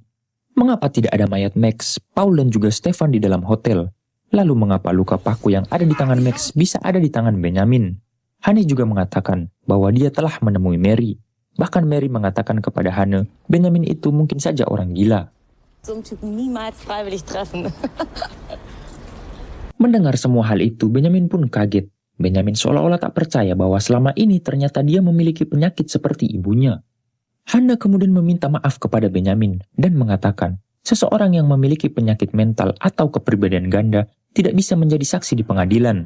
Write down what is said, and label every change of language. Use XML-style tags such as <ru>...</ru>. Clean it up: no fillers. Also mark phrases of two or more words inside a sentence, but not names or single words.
<id>Mengapa tidak ada mayat Max, Paul dan juga Stefan di dalam hotel? Lalu mengapa luka paku yang ada di tangan Max bisa ada di tangan Benjamin? Hanne juga mengatakan bahwa dia telah menemui Mary. Bahkan Mary mengatakan kepada Hanne, Benjamin itu mungkin saja orang gila.</id> <de>So einen Typen niemals freiwillig treffen.</de> <id>Mendengar semua hal itu, Benyamin pun kaget. Benyamin seolah-olah tak percaya bahwa selama ini ternyata dia memiliki penyakit seperti ibunya. Hana kemudian meminta maaf kepada Benyamin dan mengatakan, seseorang yang memiliki penyakit mental atau kepribadian ganda tidak bisa menjadi saksi di pengadilan.</id>